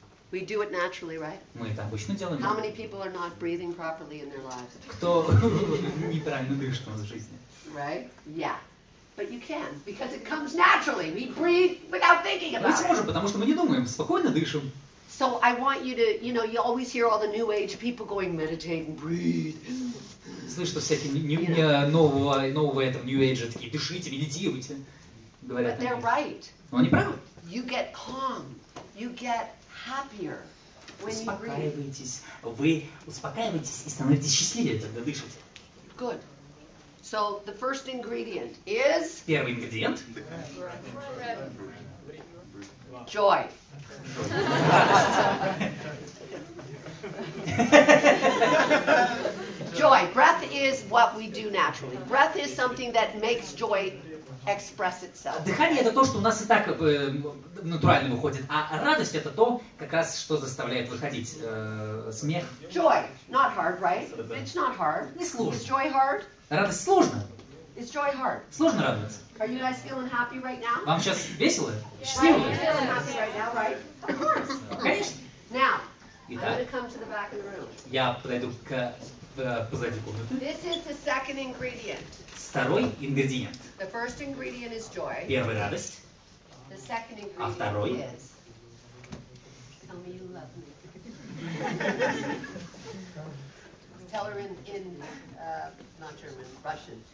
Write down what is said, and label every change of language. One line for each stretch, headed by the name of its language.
English: We do it naturally, right?
Russian: Мы это обычно делаем.
English: How many people are not breathing properly in their lives?
Russian: Кто неправильно дышит в жизни?
English: Right? Yeah. But you can, because it comes naturally. We breathe without thinking
Russian: Мы
English: about it.
Russian: сможем, потому что мы не думаем, спокойно дышим.
English: So I want you to, you know, you always hear all the new age people going, meditate and breathe.
Russian: Слышно всякие нового этого New Age, такие, дышите, медитируйте. Говорят
English: But they're
Russian: они.
English: right.
Russian: Но они правы.
English: You get calm. You get happier when you breathe.
Russian: Успокаиваетесь. Вы успокаиваетесь и становитесь счастливее, когда дышите.
English: Good. So the first ingredient is
Russian: Первый ингредиент.
English: joy. Joy. Breath is what we do naturally. Breath is something that makes joy express itself.
Russian: Дыхание это то, что у нас и так натурально выходит, а радость это то, как раз, что заставляет выходить. Смех.
English: Joy. Not hard, right? It's not hard.
Russian: Не сложно.
English: Is joy hard?
Russian: Радость сложно.
English: Is joy hard?
Russian: Сложно радоваться.
English: Are you guys feeling happy right now?
Russian: Вам сейчас весело?
English: Right?
Russian: Счастливо?
English: You're feeling happy right now, right? Of course.
Russian: Конечно.
English: Now, I'm
Russian: Итак,
English: going to come to the back of the room.
Russian: я подойду к позади комнаты.
English: This is the second ingredient.
Russian: Второй ингредиент.
English: The first ingredient is joy.
Russian: Первый радость.
English: The second
Russian: А второй?
English: ingredient is tell me you love me. Tell her in not German, Russian.